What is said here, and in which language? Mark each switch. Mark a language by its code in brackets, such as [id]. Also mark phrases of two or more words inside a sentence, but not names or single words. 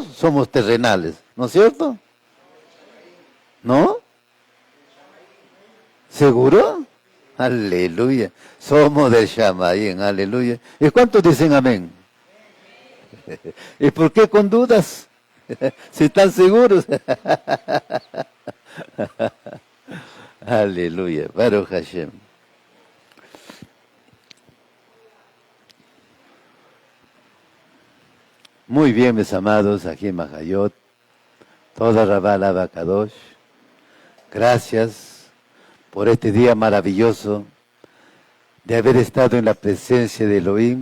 [es] Somos terrenales, ¿no es cierto? ¿No? ¿Seguro? Aleluya. Somos del Shamayim, aleluya. ¿Y cuántos dicen amén? ¿Y por qué con dudas? Si están seguros. [he] Aleluya. ברוך השם. [es] Muy bien, mis amados, aquí en Mahayot, [he] toda Rabá Lava Kadosh. [es] Gracias por este día maravilloso de haber estado en la presencia de Elohim.